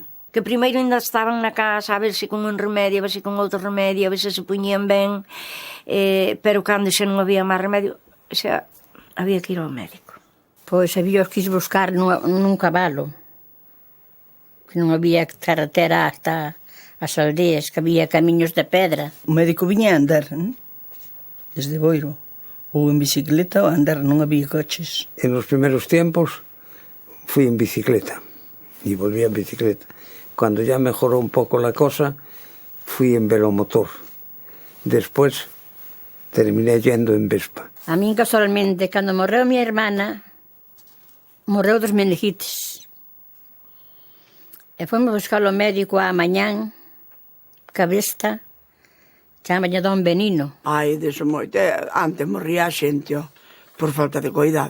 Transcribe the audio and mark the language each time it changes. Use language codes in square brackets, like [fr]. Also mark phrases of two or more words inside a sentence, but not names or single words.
[gl] Que primeiro ainda estaban na casa a ver se con un remedio, a ver se con outro remedio, a ver se poñían ben, pero cando xa non había máis remedio, xa había que ir ao médico. Pois había os que ir buscar nun cabalo, que non había carretera hasta as aldeas, que había camiños de pedra. O médico viña a andar, desde Boiro, ou en bicicleta ou a andar, non había coches. [es] En los primeros tiempos fui en bicicleta y volví en bicicleta. Cuando ya mejoró un poco la cosa, fui en velomotor. Después terminé yendo en Vespa. [gl] A min casualmente, cando morreu a miña hermana, morreu dos meningitis. E fomos buscar o médico á mañán, cabesta, chamalle Don Benino. Ai, deso moito. Antes morría a xente, por falta de cuidado.